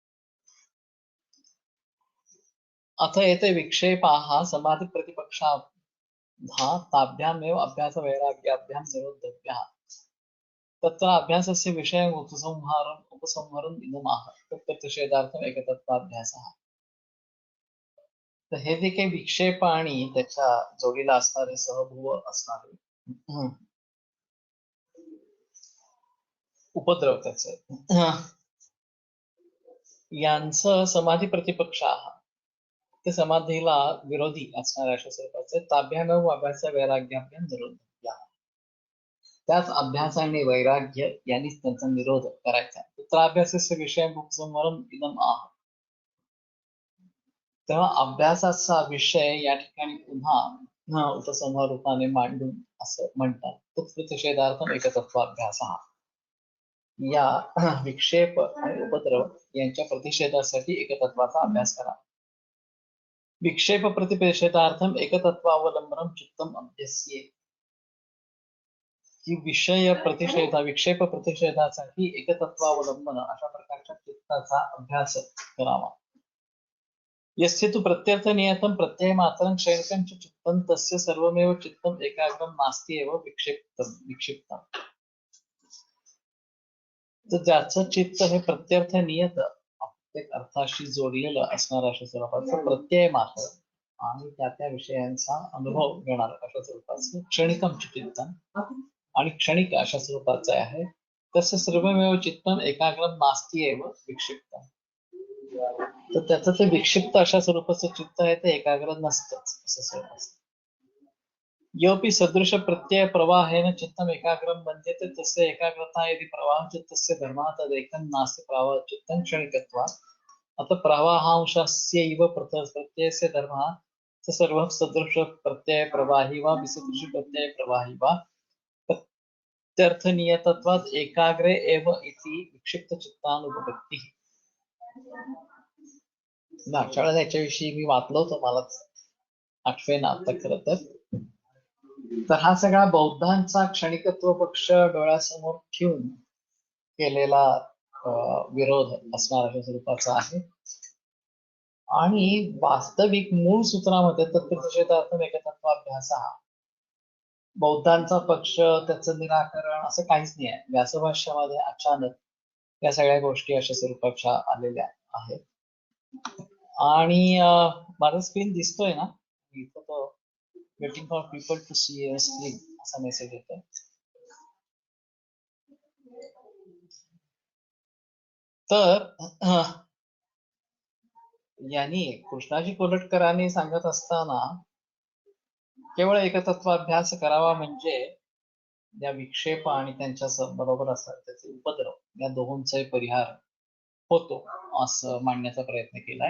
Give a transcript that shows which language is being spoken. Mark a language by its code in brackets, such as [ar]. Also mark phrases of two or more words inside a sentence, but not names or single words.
[sa] अथ एते विक्षेपाः समाधि प्रतिपक्षा ताभ्यामेव अभ्यास वैराग्याभ्याम निरोधव्याः. तत्र अभ्यासस्य विषयम् उपसंहारम् इदमाह तत्प्रतिषेधार्थम एकतत्वाभ्यासः. [mr] तर हे जे काही विक्षेप आणि त्याच्या जोडीला असणारे सहभूव असणारे उपद्रव त्याचे यांचं समाधी प्रतिपक्ष ते समाधीला विरोधी असणाऱ्या अशा स्वरूपाचे [sa] ताभ्यामेव अभ्यास वैराग्याभ्याम निरोध. [mr] त्याच अभ्यासाने वैराग्य यांनीच त्यांचा निरोध करायचा. [sa] तत्राभ्यासस्य विषयम् उपसंहारम् इदम् आह. [mr] तेव्हा अभ्यासाचा विषय या ठिकाणी पुन्हा उपसंहार रूपाने मांडून असं म्हणतात. [sa] तत्प्रतिषेधार्थम एकतत्वाभ्यासः. [mr] या विक्षेप आणि उपद्रव यांच्या प्रतिषेधासाठी एकतत्वाचा अभ्यास करा. [sa] विक्षेप प्रतिषेधार्थम एकतत्वावलंबनम चित्तम अभ्यस्ये. [mr] की विक्षेप प्रतिषेधासाठी एकतत्वावलंबन अशा प्रकारच्या चित्ताचा अभ्यास करावा. [sa] यस्य तु प्रत्यर्थ नियतं प्रत्यय मात्रं क्षणिकं च चित्तं तस्य सर्वमेव चित्तम एकाग्रम नास्ति एव विक्षिप्तम. [mr] तर ज्याचं चित्त हे प्रत्यर्थ नियत प्रत्येक अर्थाशी जोडलेलं असणार अशा स्वरूपाचं प्रत्यय मात्र आणि त्या विषयांचा अनुभव घेणार अशा स्वरूपाचं [sa] क्षणिकम चित्तम [mr] आणि क्षणिक अशा स्वरूपाचं आहे. [sa] तसं सर्वमेव चित्तम एकाग्रम नास्ति एव विक्षिप्तम. [mr] तर त्याचं ते विक्षिप्त अशा स्वरूपाचं चित्त आहे ते एकाग्र नसतंच असं स्वरूप. [sa] योपि सदृश प्रत्यय प्रवाहेन चित्तम एकाग्रम बध्यते तस्य एकाग्रता यदि प्रवाह चित्तस्य धर्मः तदेकं नास्ति प्रवाह चित्तं क्षणिकत्वात्. अतः प्रवाहांशस्यैव प्रत्ययस्य धर्मः स सर्वः सदृश प्रत्यय प्रवाही वा विसदृश प्रत्यय प्रवाही वा प्रत्यर्थनियतत्वात् एकाग्रे एव इति विक्षिप्त चित्तानुपपत्तिः. [mr] मागच्या वेळेला याच्याविषयी मी वाचलं होतं, मला आठवेना आता खरं तर. तर हा सगळा बौद्धांचा क्षणिकत्व पक्ष डोळ्यासमोर ठेवून केलेला विरोध असणाऱ्या स्वरूपाचा आहे. आणि वास्तविक मूळ सूत्रामध्ये [sa] तत्प्रतिषेधार्थम एकतत्वाभ्यास [mr] बौद्धांचा पक्ष त्याचं निराकरण असं काहीच नाही आहे. व्यासभाष्यामध्ये अचानक या सगळ्या गोष्टी अशा स्वरूपाच्या आलेल्या आहेत. आणि माझा स्क्रीन दिसतोय ना इथं? [en] तो waiting for people to see your screen असा मेसेज येतो. [mr] तर यांनी कृष्णाजी कोलटकरांनी सांगत असताना केवळ एकतत्वाभ्यास करावा म्हणजे या विक्षेप आणि त्यांच्या बरोबर असतात त्याचे उपद्रव या दोहोंचाही परिहार होतो असं मांडण्याचा प्रयत्न केलाय.